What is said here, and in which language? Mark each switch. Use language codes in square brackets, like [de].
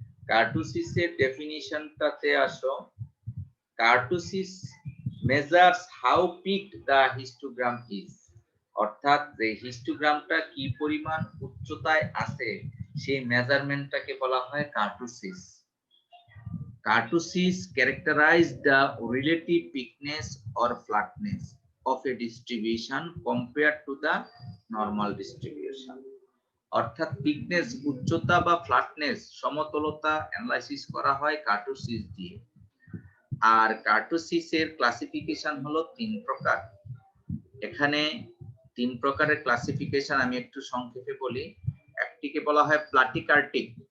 [bn] কার্টোসিসের ডেফিনিশনটাতে আসো। [en] kurtosis measures how peaked the histogram is, [bn] অর্থাৎ যে হিস্টোগ্রামটা কি পরিমাণ উচ্চতায় আছে সেই মেজারমেন্টটাকে বলা হয় kurtosis. [en] Kurtosis characterize the relative thickness or flatness of a distribution compared to the normal distribution. [bn] অর্থাৎ thickness উচ্চতা বা flatness সমতলতা অ্যানালাইসিস করা হয় কার্টোসিস দিয়ে। আর কার্টোসিসের ক্লাসিফিকেশন হলো 3 প্রকার। এখানে 3 প্রকারের ক্লাসিফিকেশন আমি একটু সংক্ষেপে বলি। একটিকে বলা হয় প্লাটিকার্টিক,